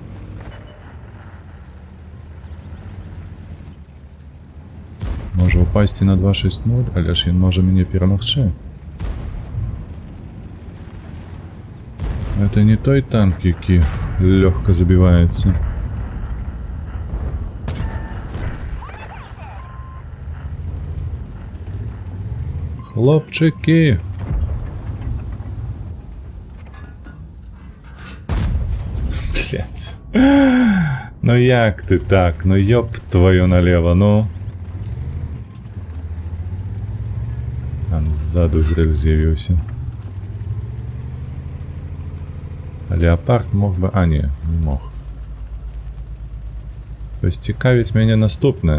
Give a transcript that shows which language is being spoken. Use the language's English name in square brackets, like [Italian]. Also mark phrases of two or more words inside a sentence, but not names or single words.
[Belarusian] Можа упасці на 2-6-0, але ж ён можа мяне перамагчы. [Russian] Это не [Belarusian] той танк, які лёгка забіваецца. [Ukrainian] Хлопчики! [Russian] Блять. [Ukrainian] Ну як ти так? Ну [Russian] ёб твою налево, [Ukrainian] ну. Там ззаду гриль з'явився. А леопард мог би... А, не мог. [Russian] То есть [Belarusian] цікавіць мяне наступнае.